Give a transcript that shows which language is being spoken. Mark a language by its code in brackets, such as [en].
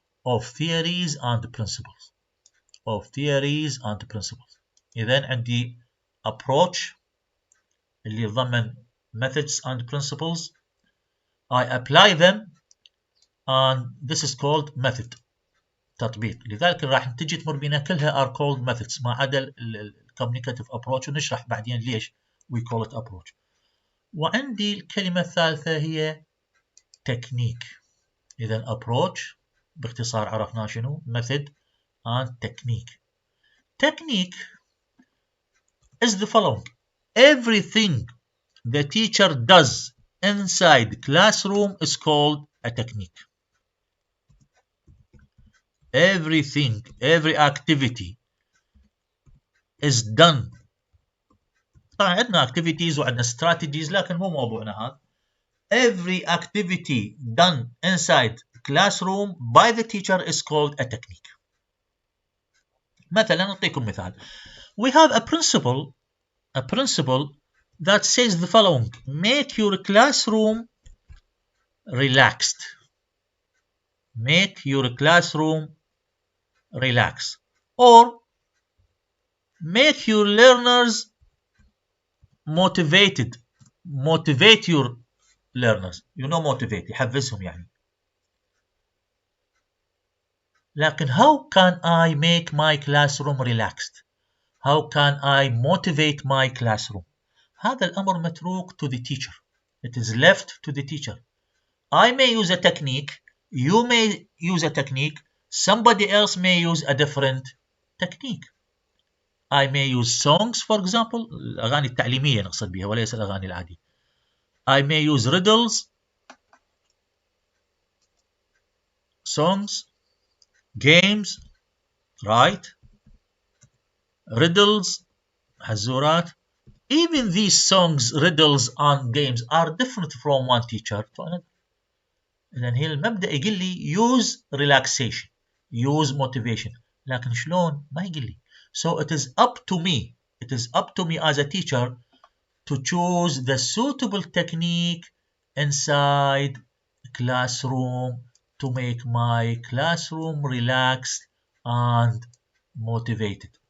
[en] Of theories and principles. Of theories and principles. [ar] إذن عندي [en] approach [ar] اللي يتضمن [en] methods and principles. I apply them and this is called method تطبيق. [ar] لذلك راح تجي تمر بينا كلها [en] are called methods [ar] ما عدا ال communicative approach ونشرح بعدين ليش [en] we call it approach. [ar] وعندي الكلمة الثالثة هي technique. إذا approach باختصار عرفنا شنو [en] method and technique. Technique is the following: everything the teacher does inside the classroom is called a technique. Everything, every activity is done. [ar] طبعا عندنا activities وعندنا strategies لكن مو موضوعنا هذا. [en] Every activity done inside the classroom by the teacher is called a technique. [ar] مثلا نعطيكم مثال. [en] We have a principle that says the following: make your classroom relaxed. Make your classroom relax, or make your learners motivated. Motivate your learners. You know motivate [ar] يحفزهم يعني. [en] لكن how can I make my classroom relaxed? How can I motivate my classroom? [ar] هذا الأمر متروك [en] to the teacher. It is left to the teacher. I may use a technique, you may use a technique, somebody else may use a different technique. I may use songs, for example, [ar] الأغاني التعليمية نقصد بها وليس الأغاني العادية. [en] I may use riddles, songs, games, right? Riddles, حزورات. Even these songs, riddles and games are different from one teacher to another. [ar] إذن هي المبدأ يقول لي [en] use relaxation, use motivation. [ar] لكن شلون؟ ما يقول لي. [en] So it is up to me. It is up to me as a teacher to choose the suitable technique inside the classroom to make my classroom relaxed and motivated.